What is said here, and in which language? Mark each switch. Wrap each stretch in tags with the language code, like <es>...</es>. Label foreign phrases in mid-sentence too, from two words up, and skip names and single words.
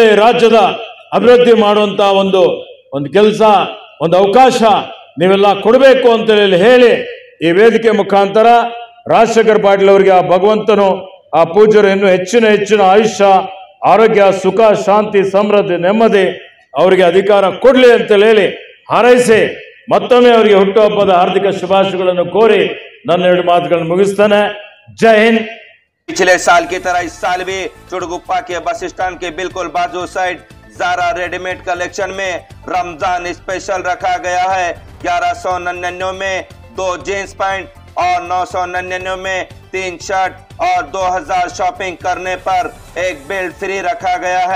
<kn>ರಾಜ್ಯದ ಅಭಿವೃದ್ಧಿ ಮಾಡುವಂತ ಒಂದು ಕೆಲಸ, ಒಂದು ಅವಕಾಶ ನೀವೆಲ್ಲ ಕೊಡಬೇಕು ಅಂತೇಳಿ ಹೇಳಿ ಈ ವೇದಿಕೆ ಮುಖಾಂತರ ರಾಜಶೇಖರ್ ಪಾಟೀಲ್ ಅವರಿಗೆ ಆ ಭಗವಂತನು, ಆ ಪೂಜ್ಯರು ಇನ್ನೂ ಹೆಚ್ಚಿನ ಆಯುಷ್ಯ, ಆರೋಗ್ಯ, ಸುಖ, ಶಾಂತಿ, ಸಮೃದ್ಧಿ, ನೆಮ್ಮದಿ ಅವರಿಗೆ ಅಧಿಕಾರ ಕೊಡ್ಲಿ ಅಂತೇಳಿ ಹೇಳಿ ಹಾರೈಸಿ ಮತ್ತೊಮ್ಮೆ ಅವರಿಗೆ ಹುಟ್ಟುಹಬ್ಬದ ಹಾರ್ದಿಕ ಶುಭಾಶಯಗಳನ್ನು ಕೋರಿ ನನ್ನ 2 ಮಾತುಗಳನ್ನು ಮುಗಿಸ್ತಾನೆ.</kn> <hi>ಜೈ ಹಿಂದ್. पिछले साल की तरह इस साल भी चुड़गुप्पा के</hi> <en>bus stand</en> <hi>के बिल्कुल बाजू साइड ज़ारा रेडीमेड कलेक्शन में रमजान स्पेशल रखा गया है। 1199 में 2</hi> <en>jeans pant</en> <hi>और 999 में 3 शर्ट और 2000 शॉपिंग करने पर 1 बेल्ट फ्री रखा गया है।</hi>